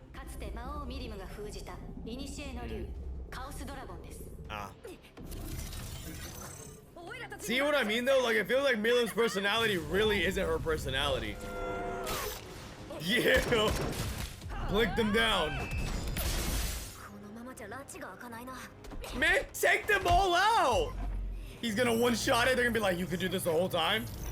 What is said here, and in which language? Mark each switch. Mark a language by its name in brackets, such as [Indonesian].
[Japanese] かつて魔王ミリムが封じた古の竜カオスドラゴンです [English] Ah. [Japanese] おいらたち [English] See what I mean, though? Like, it feels like Milam's personality really isn't her personality. Yeah. Blick them down. [Japanese] このままじゃ拉致が開かないな。 [English] Man, take them all out! He's gonna one-shot it. They're gonna be like, you could do this the whole time?